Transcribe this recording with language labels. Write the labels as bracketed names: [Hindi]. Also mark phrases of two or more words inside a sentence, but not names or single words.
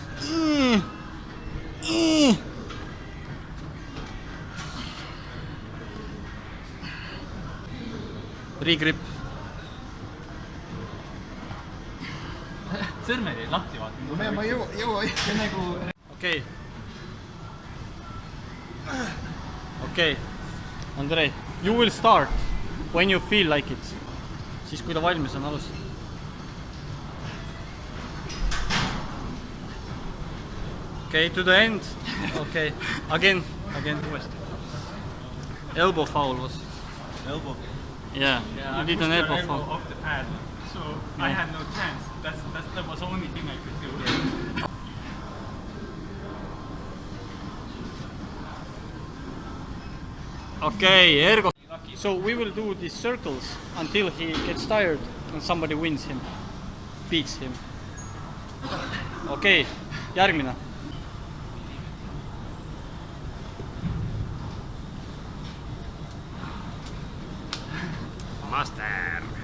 [Estonian] Rigrip. Sõrmed jäid lahti, vaata. Ma jõua. Okei. Andrei, [English] you will start when you feel like it. [Estonian] Siis kui ta valmis on alustada. [English] Okay, to the end. Okay, again. Elbow foul was. Elbow? Yeah, you did an elbow foul. Off the pad, so I had no chance. That was the only thing I could do. Okay, Ergo. So we will do these circles until he gets tired and somebody wins him, beats him. [Estonian] Okay, järgmine. [English] Master.